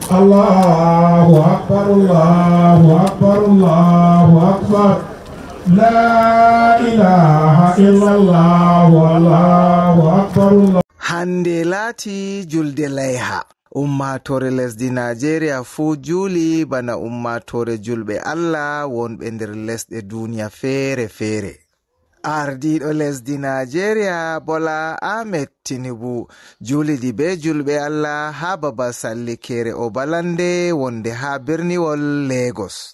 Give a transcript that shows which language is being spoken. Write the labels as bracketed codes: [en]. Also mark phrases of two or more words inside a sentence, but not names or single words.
[ar] الله أكبر الله أكبر الله أكبر لا إله إلا الله والله أكبر الله. [ff] hande laati julde layha. Ummatore lesdi Nigeria fu juli bana ummatore julbe Allah wonbe nder lesde duniya fere fere. Ardiɗo lesdi Nigeria Bola Ahmed Tinubu julidi be julbe Allah ha babal sallikere Obalande wonde ha birniwol Lagos.